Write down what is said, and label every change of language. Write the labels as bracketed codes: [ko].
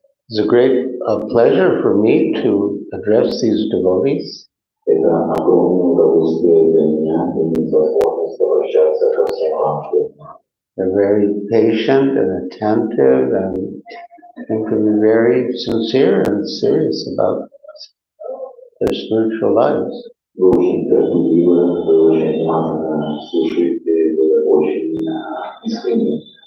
[en] It's a great pleasure for me to address these devotees. [ru] Это огромное удовольствие для меня иметь возможность обращаться ко всем вам. [en] They're very patient and attentive and can be very sincere and serious about their spiritual lives. [ru] Вы очень терпеливы, вы очень внимательно слушаете, вы очень искренни.